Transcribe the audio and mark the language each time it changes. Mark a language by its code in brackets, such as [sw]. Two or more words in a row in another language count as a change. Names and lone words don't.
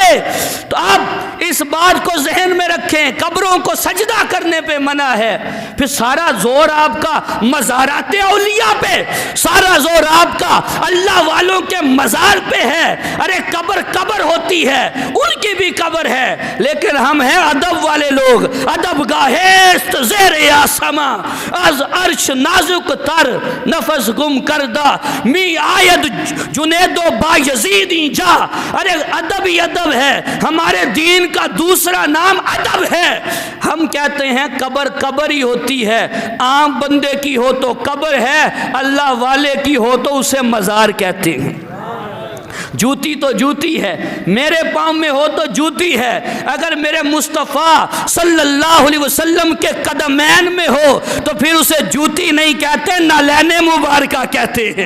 [ur] تو آپ اس بات کو ذہن میں رکھیں، قبروں کو سجدہ کرنے پہ منع ہے۔ پھر سارا زور آپ کا مزارات اولیاء پہ، سارا زور آپ کا اللہ والوں کے مزار پہ ہے۔ ارے قبر ہوتی ہے، ان کی بھی قبر ہے، لیکن ہم ہیں ادب والے لوگ، [fa] ادب گاہست زیر آسماں، از عرش نازک تر نفس گم کردہ، می آید جنید و بایزیدی جا۔ [ur] ارے ادب ہی ادب ہے، ہمارے دین کا دوسرا نام ادب ہے۔ ہم کہتے ہیں قبر ہی ہوتی ہے، عام بندے کی ہو تو قبر ہے، اللہ والے کی ہو تو اسے مزار کہتے ہیں۔ جوتی تو جوتی ہے، میرے پاؤں میں ہو تو جوتی ہے، اگر میرے مصطفیٰ [ar] صلی اللہ علیہ وسلم [ur] کے قدمین میں ہو تو پھر اسے جوتی نہیں کہتے، نالین مبارکہ کہتے ہیں۔